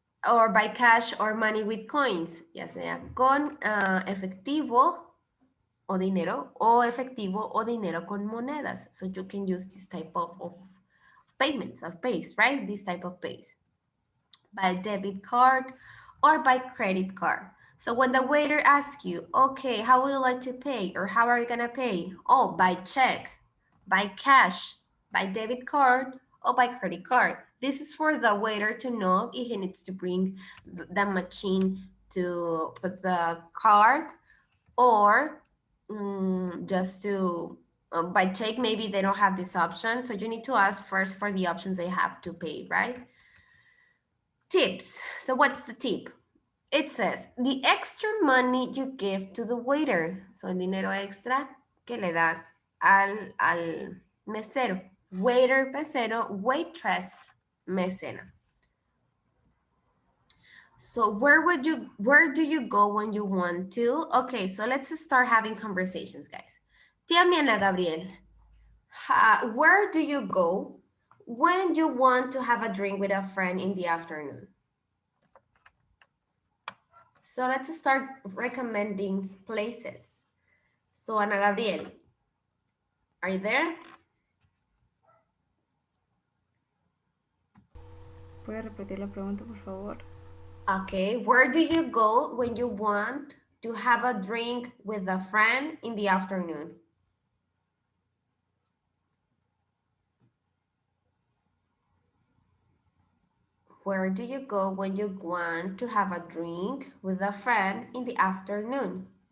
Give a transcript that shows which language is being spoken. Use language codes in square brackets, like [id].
[en] Or by cash or money with coins. [es] Ya sea con efectivo o dinero, o efectivo o dinero con monedas. [en] So you can use this type of payments, of pays, right? This type of pays. By debit card or by credit card. So when the waiter asks you, okay, how would you like to pay? Or how are you gonna pay? Oh, by check, by cash, by debit card, or by credit card. This is for the waiter to know if he needs to bring the machine to put the card, or just to by check, maybe they don't have this option. So you need to ask first for the options they have to pay, right? Tips. So what's the tip? It says, the extra money you give to the waiter. [es] So el dinero extra que le das al mesero. Waiter, mesero, waitress, mesera. [en] So where do you go when you want to? Okay, so let's start having conversations, guys. Tía mi Ana Gabriel, where do you go when you want to have a drink with a friend in the afternoon? So let's start recommending places. So Ana Gabriel, are you there? [es] ¿Puede repetir la pregunta, por favor? [en] Okay, where do you go when you want to have a drink with a friend in the afternoon? Where do you go when you want to have a drink with a friend in the afternoon?